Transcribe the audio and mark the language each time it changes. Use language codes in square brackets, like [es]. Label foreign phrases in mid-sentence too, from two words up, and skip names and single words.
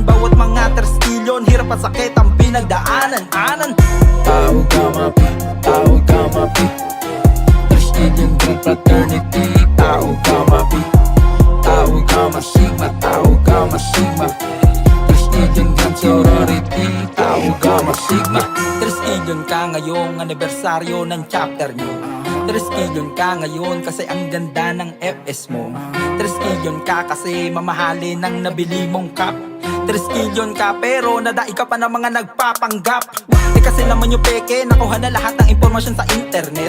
[tl] Bawat mga terskilyon, hirap at sakit ang pinagdaanan. [en] Tau Gamma P, Tau Gamma P. Prestigious Grand Fraternity, Tau Gamma P. Tau Gamma Sigma, Tau Gamma Sigma. Prestigious Grand Sorority, Tau Gamma Sigma. [tl] Prestigious ka ngayong anibersaryo ng chapter nyo. Prestigious ka ngayon kasi ang ganda ng FS mo. Prestigious ka kasi mamahalin ang nabili mong cup. Prestigious ka pero nadai ka pa ng mga nagpapanggap. Kasi naman yung peke, nakuha na lahat ng impormasyon sa internet.